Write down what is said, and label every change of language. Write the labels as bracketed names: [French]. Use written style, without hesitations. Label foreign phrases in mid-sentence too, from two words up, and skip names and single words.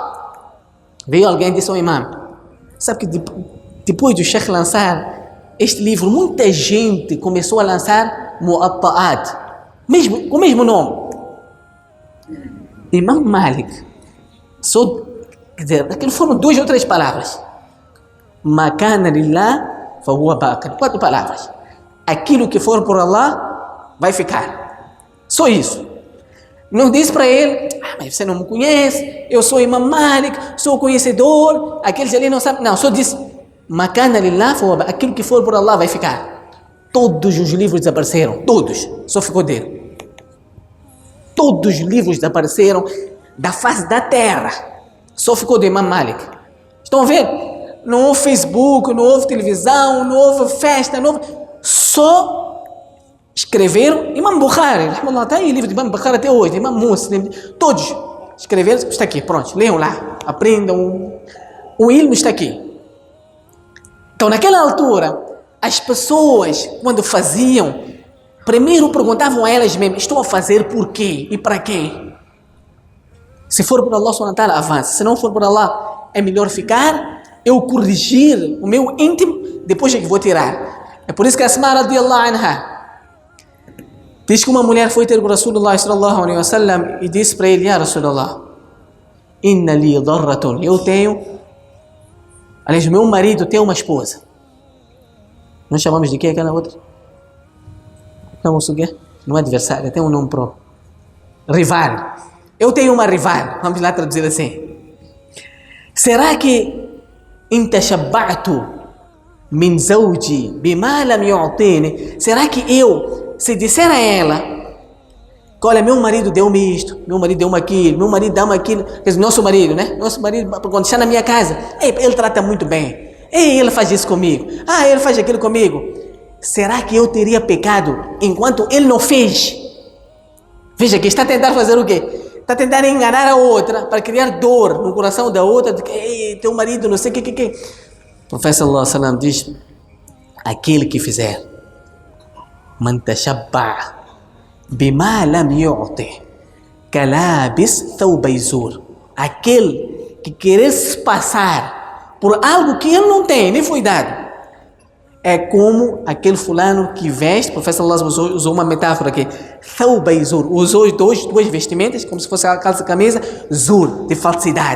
[Portuguese] Veio alguém e disse ao Imam: sabe que depois do Sheikh lançar este livro, muita gente começou a lançar Muwatta'at, com o mesmo nome. Imam Malik, quer dizer, aquilo foram 2 ou 3 palavras. [Arabic] ما كان لله فهو باق. [Portuguese] 4 palavras. Aquilo que for por Allah vai ficar. Só isso. Não disse para ele: mas você não me conhece, eu sou Imam Malik, sou conhecedor, aqueles ali não sabem. Não, só disse: [Arabic] ما كان لله فهو باق. [Portuguese] Aquilo que for por Allah vai ficar. Todos os livros desapareceram, todos, só ficou dele. Todos os livros desapareceram da face da terra, só ficou do Imam Malik. Estão a ver? Não houve Facebook, não houve televisão, não houve festa, não houve... Só escreveram. Imam Bukhari, está aí o livro de Imam Bukhari até hoje, Imam Muslim, todos escreveram, está aqui, pronto, leiam lá, aprendam, o ilmo está aqui. Então naquela altura, as pessoas, quando faziam, primeiro perguntavam a elas mesmas: estou a fazer por quê e para quem? Se for por [Arabic] الله سبحانه وتعالى, [Portuguese] avance. Se não for por Allah, é melhor ficar, eu corrigir o meu íntimo, depois é que vou tirar. É por isso que Asma [Arabic] رضي الله عنها [Portuguese] diz que uma mulher foi ter com [Arabic] رسول الله صلى الله عليه وسلم [Portuguese] e disse para ele: [Arabic] يا رسول الله، إن لي ضرة. [Portuguese] Eu tenho, aliás, meu marido tem uma esposa. Nós chamamos de quê aquela outra? Chamamos o quê? Não é adversária, tem um nome próprio. Rival. Eu tenho uma rival. Vamos lá traduzir assim. Será que [Arabic] إن تشبعت من زوجي بما لم يعطني? [Portuguese] Será que eu, se disser a ela que olha, meu marido deu-me isto, meu marido deu-me aquilo, meu marido dá-me aquilo, quer dizer, nosso marido, né? Nosso marido, quando está na minha casa, ele trata muito bem. Ele faz isso comigo. Ele faz aquilo comigo. Será que eu teria pecado enquanto ele não fez? Veja que está a tentar fazer o quê? Está a tentar enganar a outra para criar dor no coração da outra, de que teu marido não sei o que. O profeta [Arabic] صلى الله عليه وسلم [Portuguese] diz: aquele que fizer [Arabic] من تشبع بما لم يعط كلابس ثوبي زور, [Portuguese] aquele que querer se passar por algo que ele não tem, nem foi dado, é como aquele fulano que veste. O professor Allah usou uma metáfora aqui: [Arabic] ثوبي زور, [Portuguese] usou duas vestimentas, como se fosse a calça camisa, zur, de falsidade.